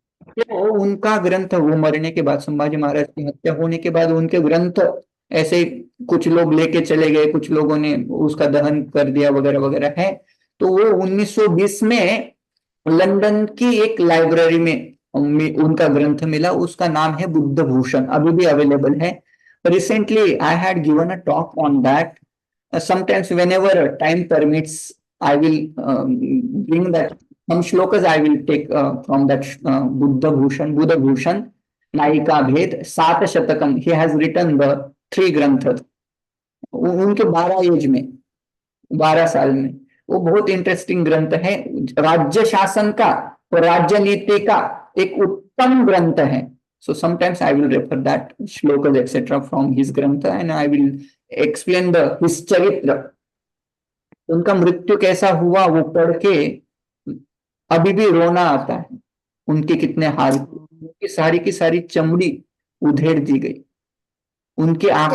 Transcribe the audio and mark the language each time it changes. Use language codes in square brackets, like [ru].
[hi] तो उनका ग्रंथ, वो मरने के बाद, संभाजी महाराज की हत्या होने के बाद उनके ग्रंथ ऐसे कुछ लोग लेके चले गए, कुछ लोगों ने उसका दहन कर दिया वगैरह वगैरह है। तो वो 1920 में लंदन की एक लाइब्रेरी में उनका ग्रंथ मिला, उसका नाम है बुद्ध भूषण, अभी भी अवेलेबल है। [en] Recently I had given a talk on that. Sometimes whenever time permits I will bring that some shlokas I will take from that Buddha Bhushan, Naika Bhed, Sat Shatakam. He has written the 3 [hi] ग्रंथ उनके 12 as में, 12 साल में। वो बहुत interesting ग्रंथ है, राज्य शासन का और राज्य नीति का एक उत्तम ग्रंथ है। [en] So sometimes I will refer that shlokas etc. from his granth and I will explain the his [hi] चरित्र, उनका मृत्यु कैसा हुआ वो पढ़ के अभी भी रोना आता है। उनके कितने हाल, उनकी सारी की सारी चमड़ी उधेड़ दी गई, उनके